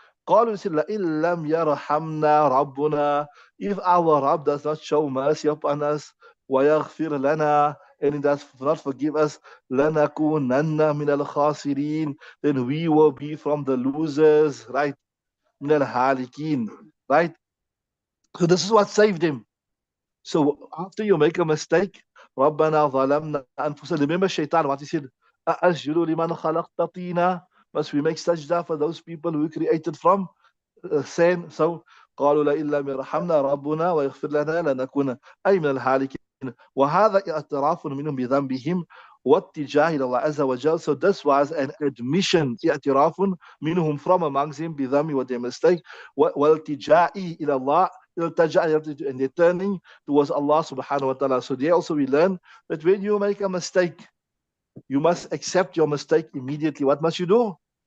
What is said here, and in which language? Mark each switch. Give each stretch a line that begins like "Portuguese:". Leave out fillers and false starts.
Arabic: قالوا لئن لم يرحمنا ربنا,
English: if our Rabb does not show mercy upon us,
Arabic: ويغفر لنا,
English: and he does not forgive us,
Arabic: لنكونن من الخاسرين,
English: then we will be from the losers, right?
Arabic: من الهالكين, right?
English: So this is what saved him. So after you make a mistake,
Arabic: ربنا ظلمنا أنفسنا.
English: Remember Shaitan, what he said?
Arabic: أأسجد لمن خلقت طينا.
English: Must we make sajda for those people who created from saying so.
Arabic: قالوا لئن لم يرحمنا ربنا ويغفر لنا لنكون أي من الهالكين. وهذا اعتراف منهم بذنبهم واتجاه إلى الله عز وجل.
English: So this was an admission,
Arabic: اعتراف منهم
English: from amongst them
Arabic: بذنب
English: what they mistake,
Arabic: والتجاه إلى الله,
English: and they're turning towards Allah subhanahu wa ta'ala. So there also we learn that when you make a mistake, you must accept your mistake immediately. What must you do?